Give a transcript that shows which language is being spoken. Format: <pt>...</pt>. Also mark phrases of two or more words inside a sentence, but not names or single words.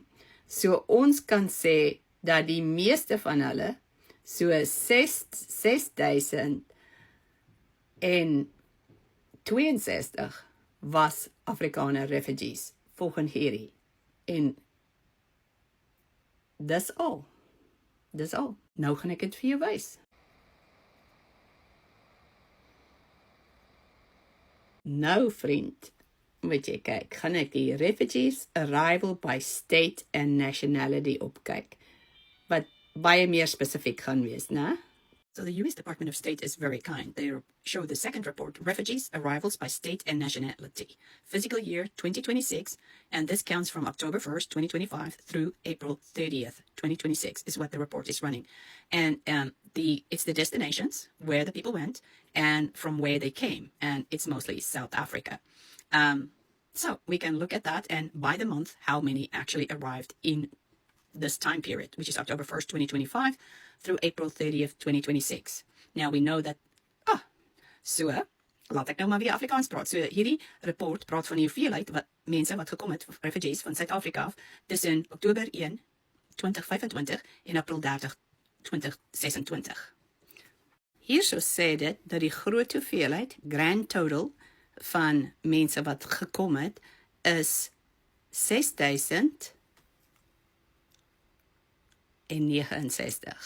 <af>So ons kan sê dat die meeste van hulle, so 6,062 was Afrikaner refugees, volgens hierdie. En dis al. Nou gaan ek dit vir jou wys. Nou vriend, moet jy kyk, gaan ek die</af> <en>refugees arrival by state and nationality</en> <af>opkyk, wat baie meer spesifiek gaan wees, né?</af> <en>So the US Department of State is very kind. They show the second report, refugees arrivals by state and nationality, fiscal year 2026, and this counts from October 1st, 2025 through April 30th, 2026 is what the report is running. And it's the destinations where the people went and from where they came, and it's mostly South Africa. So we can look at that and by the month how many actually arrived in this time period, which is October 1st, 2025 through April 30th, 2026. Now we know that, so,</en> <af>laat ek nou maar weer Afrikaans praat. So hierdie rapport praat van die hoeveelheid mense wat gekom het, refugees van Suid-Afrika af, tussen Oktober 1, 2025 en April 30, 2026. Hierso sê dit dat die groot hoeveelheid,</af> <en>grand total,</en> <af>van mense wat gekom het, is 6,069.</af>